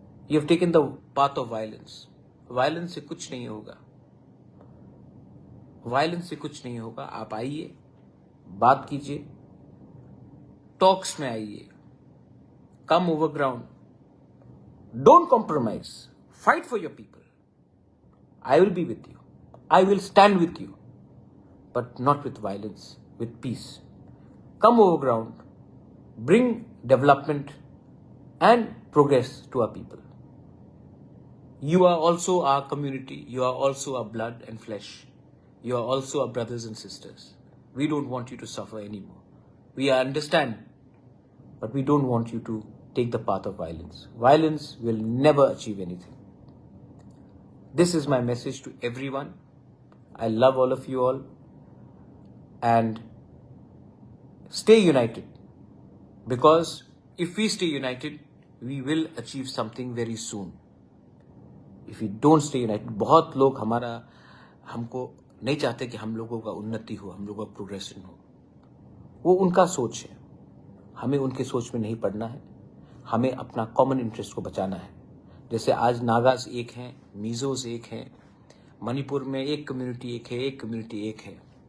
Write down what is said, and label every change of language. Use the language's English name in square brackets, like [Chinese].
[English] You have taken the path of violence. [Hindi] Violence से कुछ नहीं होगा, वायलेंस से कुछ नहीं होगा। आप आइए, बात कीजिए, टॉक्स में आइए, [English] Come over ground, don't compromise, fight for your people. I will be with you, I will stand with you, but not with violence, with peace. Come over ground, bring development and progress to our people. You are also our community. You are also our blood and flesh. You are also our brothers and sisters. We don't want you to suffer anymore. We understand, but we don't want you to take the path of violence. Violence will never achieve anything. This is my message to everyone. I love all of you all. And stay united. Because if we stay united, we will achieve something very soon. If we don't stay united, [Hindi] बहुत लोग हमको नहीं चाहते कि हम लोगों का उन्नति हो, हम लोगों का प्रोग्रेशन हो। वो उनका सोच है, हमें उनके सोच में नहीं पड़ना है। हमें अपना कॉमन इंटरेस्ट को बचाना है। जैसे आज नागाज एक हैं, मिजोज एक हैं, मणिपुर में एक कम्युनिटी एक है, एक कम्युनिटी एक है।